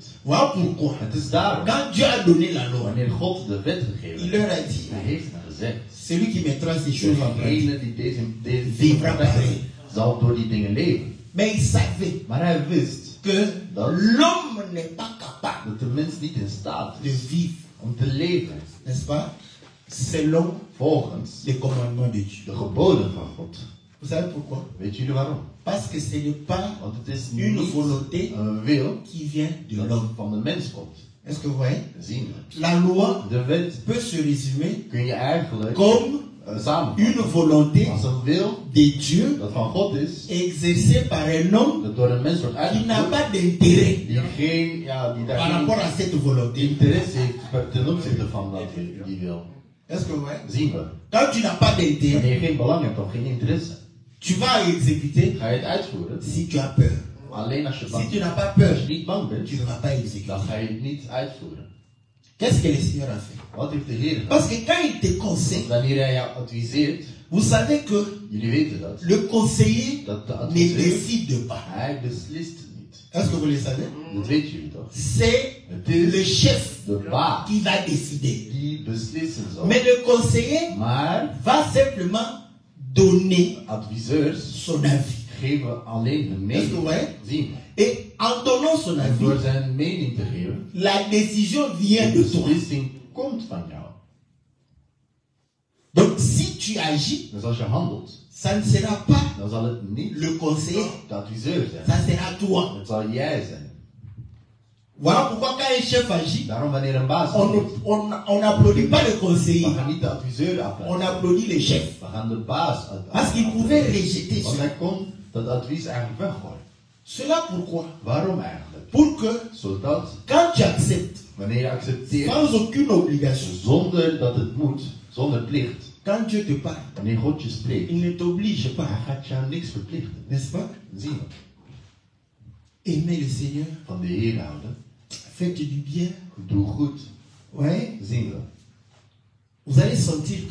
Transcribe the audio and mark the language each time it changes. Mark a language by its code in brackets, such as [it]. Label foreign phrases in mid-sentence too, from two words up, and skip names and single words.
[fr] Voilà pourquoi. [nl] Het is daarom, [fr] Quand Dieu a donné la loi, [nl] wanneer God de wet [fr] il [nl] gegeven [fr] leur [nl] heeft, [fr] a dit, [nl] hij heeft het gezegd. [fr] celui qui mettra ces choses en pratique. [nl] Degene die deze [fr] Vivra pareil. [nl] zal door die dingen leven. [fr] Mais il savait [nl] Maar hij wist [fr] que [nl] dat, [fr] l'homme n'est pas capable [nl] dat de mens niet in staat [fr] de [nl] is [fr] vivre, [nl] om te leven [fr] n'est-ce pas, selon [nl] volgens [fr] les commandements de Dieu. [nl] de geboden van God. [fr] Vous savez pourquoi? [nl] Weet jullie waarom? [fr] Parce que ce n'est pas [nl] Want het is [fr] une [nl] niet [fr] volonté [nl] een wil [fr] qui vient de [nl] dat [fr] l'homme. [nl] van de mens komt. [fr] Est-ce que vous voyez? [nl] Zien we. [fr] La loi [nl] De wet [fr] peut se résumer [nl] kun je eigenlijk [fr] comme [nl] samenvatten [fr] une volonté [nl] als een wil [fr] de Dieu [nl] dat van God is, [fr] exercée par un homme [nl] dat door een mens wordt [fr] qui n'a [nl] uitgevoerd, [fr] pas d'intérêt [nl] die geen, die [fr] par [nl] daar [fr] rapport à cette volonté. [nl] geen interesse heeft ten opzichte van die wil. [fr] Est-ce que vous voyez? [nl] Zien we. [fr] Quand tu n'as pas d'intérêt, [nl] Wanneer je geen belang hebt of geen interesse, [fr] tu vas exécuter [nl] ga je het uitvoeren. [fr] si tu as peur. [nl] Alleen als je [fr] Si [nl] bang [fr] tu n'as pas [nl] bent. [fr] peur, [nl] Als je niet bang bent, [fr] tu ne vas pas exécuter. [nl] dan ga je het niet uitvoeren. [fr] Qu'est-ce que le Seigneur a fait? [nl] Wat heeft de Heer gedaan? [fr] Parce que quand il te conseille, [nl] Wanneer hij jou adviseert, [fr] Vous savez que [nl] Jullie weten dat. [fr] le conseiller [nl] Dat de [fr] ne [nl] adviseur, [fr] décide pas. [nl] hij beslist niet. [fr] Est-ce que vous le savez? [nl] Dat weten jullie toch? [fr] C'est [nl] Het is [fr] le chef [nl] de baas [fr] qui va décider. [nl] die beslissen zal. [fr] Mais le conseiller [nl] Maar [fr] va simplement donner [nl] adviseurs [fr] son avis. [nl] geven alleen de [fr] Est-ce que vous [nl] mening. [fr] voyez? [nl] Zien. [fr] Et en donnant son [nl] En door [fr] avis, [nl] zijn mening te geven, [fr] la décision vient [nl] de [fr] de toi. [nl] beslissing komt van jou. [fr] Donc si tu agis, [nl] Dus als je handelt, [fr] ça ne sera pas [nl] dan zal het niet [fr] le conseiller, [nl] de adviseur zijn. [fr] ça sera toi. [nl] Het zal jij zijn. [fr] Voilà pourquoi quand un chef agit, [nl] Daarom wanneer een baas [fr] on [nl] handelt, [fr] n'applaudit pas le conseiller, [nl] we gaan niet de adviseur [fr] on [nl] applaudisseren. [fr] applaudit le chef. [nl] We gaan de baas [fr] Parce qu'il pouvait rejeter [nl] Want [fr] ça. [nl] hij kon dat advies eigenlijk weggooien. [fr] Cela pourquoi? [nl] Waarom eigenlijk? [fr] Pour que [nl] Zodat [fr] quand tu acceptes, [nl] wanneer je accepteert, [fr] sans aucune obligation, [nl] zonder dat het moet, zonder plicht, [fr] quand Dieu te parle, [nl] wanneer God je spreekt, [fr] il ne t'oblige pas, [nl] hij gaat jou niks verplichten. [fr] n'est-ce pas? [nl] Zien we. [fr] Aimer le Seigneur, [nl] Van de Heer houden, [fr] faites du bien. [nl] doe goed. [fr] Ouais. [nl] Zien we. [fr] Vous allez sentir que